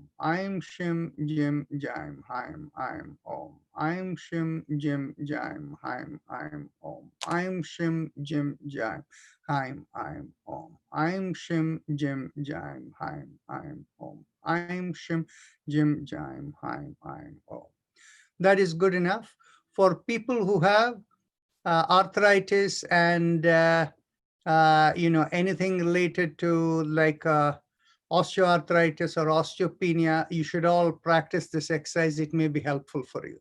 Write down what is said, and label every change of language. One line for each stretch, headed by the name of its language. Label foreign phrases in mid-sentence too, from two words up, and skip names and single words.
Sanskrit: Aim Shim Jim Jaim Haim Aim Om. Aim Shim Jim Jaim Haim Aim Om. Aim Shim Jim Jaim Haim Aim Om. Aim Shim Jim Jaim Haim Aim Om. Aim Shim Jim Jaim Haim Aim Om.
English: That is good enough for people who have arthritis and anything related to like osteoarthritis or osteopenia. You should all practice this exercise. It may be helpful for you.